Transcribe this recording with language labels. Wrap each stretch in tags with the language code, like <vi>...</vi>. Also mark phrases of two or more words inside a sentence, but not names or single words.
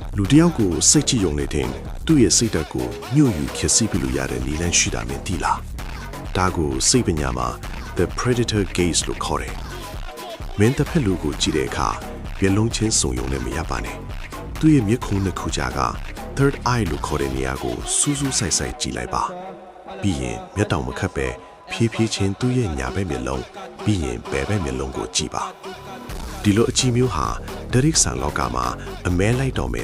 <my>လူတယောက်ကိုစိတ်ကြည်ယုံနေတဲ့သူ့ရဲ့စိတ်ဓာတ်ကိုညှို့ယူဖြစ်စီပြလို့ရတဲ့နည်းလမ်းရှိတာမြင်သိလားဒါကိုစိတ်ပညာမှာ</my> <en>the predator gaze</en> <my>လို့ခေါ်တယ်မင်းတစ်ဖက်လူကိုကြည့်တဲ့အခါမျက်လုံးချင်းစုံယုံနဲ့မရပါနဲ့သူ့ရဲ့မျက်ခုံးနှစ်ခုကြားက</my> <en>third eye</en> <my>လို့ခေါ်တဲ့နေရာ ကိုစူးစူးဆိုင်ဆိုင်ကြည့်လိုက်ပါပြီးရင်မျက်တောင်မခတ်ပဲဖြည်းဖြည်းချင်းသူ့ရဲ့ညာဘက်မျက်လုံးပြီးရင်ဘယ်ဘက်မျက်လုံးကိုကြည့်ပါဒီလိုအကြည့်မျိုးဟာဒရိက္ဆန်လောကမှာအမဲလိုက်တော်မဲ့</my>